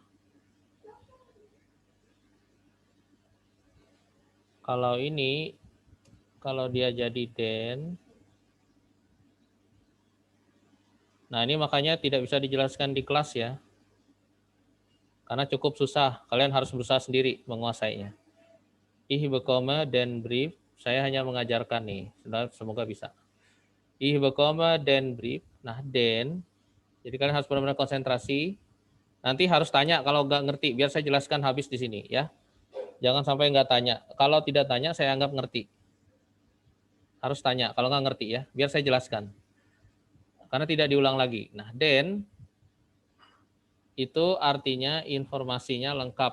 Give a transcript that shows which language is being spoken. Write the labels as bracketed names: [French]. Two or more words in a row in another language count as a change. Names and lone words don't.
[Indonesian] Kalau ini, kalau dia jadi den, nah ini makanya tidak bisa dijelaskan di kelas ya. Karena cukup susah, kalian harus berusaha sendiri menguasainya. [German] Ich bekomme den Brief, [Indonesian] saya hanya mengajarkan nih, semoga bisa. [German] Ich bekomme den Brief, nah den, [Indonesian] jadi kalian harus benar-benar konsentrasi. Nanti harus tanya kalau nggak ngerti, biar saya jelaskan habis di sini ya. Jangan sampai nggak tanya. Kalau tidak tanya, saya anggap ngerti. Harus tanya, kalau nggak ngerti ya, biar saya jelaskan. Karena tidak diulang lagi. Nah, den itu artinya informasinya lengkap.